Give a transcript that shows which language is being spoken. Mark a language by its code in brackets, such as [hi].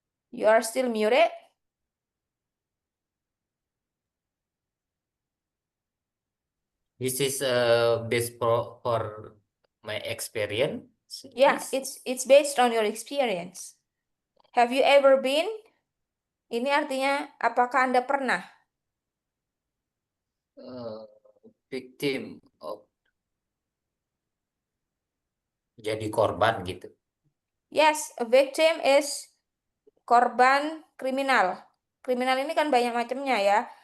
[en] You are still muted. This is based for my experience. Yeah, it's based on your experience. Have you ever been? [id] Ini artinya apakah Anda pernah? [en] Victim of, [id] jadi korban gitu. [en] Yes, a victim is [id] korban kriminal. Kriminal ini kan banyak macamnya ya.